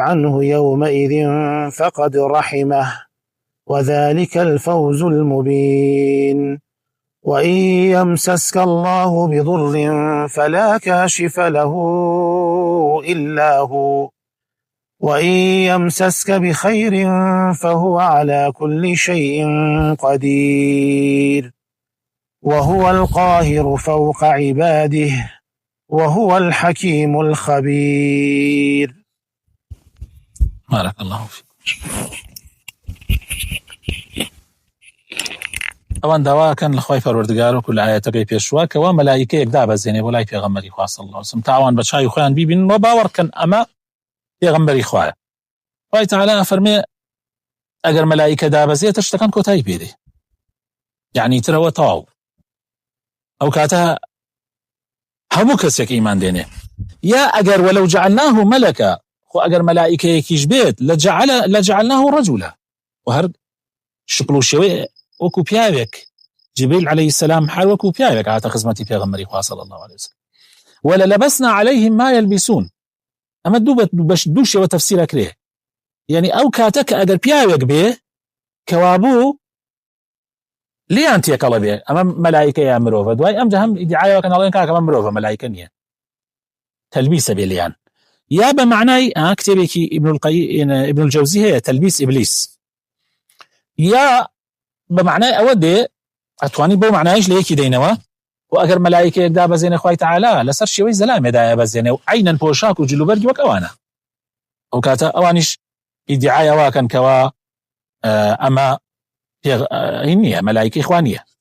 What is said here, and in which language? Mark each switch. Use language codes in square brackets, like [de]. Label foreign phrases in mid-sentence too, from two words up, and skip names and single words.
[ar] عنه يومئذ فقد رحمه وذلك الفوز المبين وإن يمسسك الله بضر فلا كاشف له إلا هو وإن يمسسك بخير فهو على كل شيء قدير وهو القاهر فوق عباده وهو الحكيم الخبير. بارك الله فيك. [ckb] ئەوان داواکەن لە خوای پەروەردگار و کل ئاەتەکەی پێشوا کەوا مەلایکەیەک دابەزێنێ بۆ لای پێغەمبەری خوا [ar] صلی الله علیه وسلم [ckb] تاوان بە چاوی خۆیان بیبینن و باوەڕکەن ئەمە پێغەمبەری خوایە. خوای تەعالا فەرمێ ئەگەر مەلایکە دابەزێتە شتەکان کۆتایی پێدێ یعنی ترەوە تەواو ئەو کاتە هەموو کەسێک ئیمان دێنێ یا ئەگەر [ar] وەلەو جعلناه مەلەکە [ckb] خۆ ئەگەر مەلایکەیەکیش بێت [ar] لەجعلناه رەجولا [ckb] و هەر شکل و شێوەی وەکو پیاوێک [ar] جبريل عليه السلام [ckb] حال وەکو پیاوێک هاتە خزمەتی پێغەمبەری خوا [ar] صلی الله عليه وسلم وللبسنا عليهم ما يلبسون [ckb] ئەمە دوو شێوە تەفسیرە کرێ یعنی ئەو کاتە کە ئەگەر پیاوێک بێ کەوابوو لیان تێکەڵە بێ ئەمە مەلایکە یا مرۆڤە دوای ئەم جا هەم ئیدعایەوەکە نەڵێن کاکە ئەمە مرۆڤە مەلایکە نییە تەلبیسە بێ لیان یا بە معنای کتێبێکی ابن الجوزی هەیە تەلبیس ئیبلیس یا بە معنای ئەوە دێ ئەتوانی بۆ معنایش لە یەکی دەینەوە و ئەگەر مەلایکەیەک دابەزێنێ خوای تەعالا لەسەر شێوەی زەلامێدایە بەزێنێ و عینەن پۆشاک و جلوبەرگی وەک ئەوانە ئەو کاتە ئەوانیش ئیدعای ئەواکەن کەوا ئەمە نییە مەلایکەی خوا نییە.